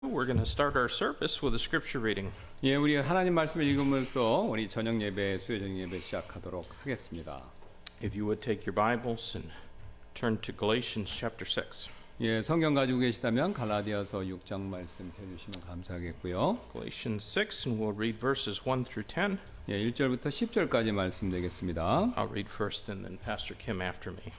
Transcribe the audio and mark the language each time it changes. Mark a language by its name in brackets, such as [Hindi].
[English] We're going to start our service with a scripture reading. [Korean] 예, 우리 하나님 말씀을 읽으면서 우리 저녁 예배, 수요 저녁 예배 시작하도록 하겠습니다. [English] If you would take your Bibles and turn to Galatians chapter 6. [Korean] 예, 성경 가지고 계시다면 갈라디아서 6장 말씀 펴주시면 감사하겠고요. [English] Galatians 6, and we'll read verses 1 through 10. [Korean] 예, 1절부터 10절까지 말씀 되겠습니다. [English] I'll read first, and then Pastor Kim after me.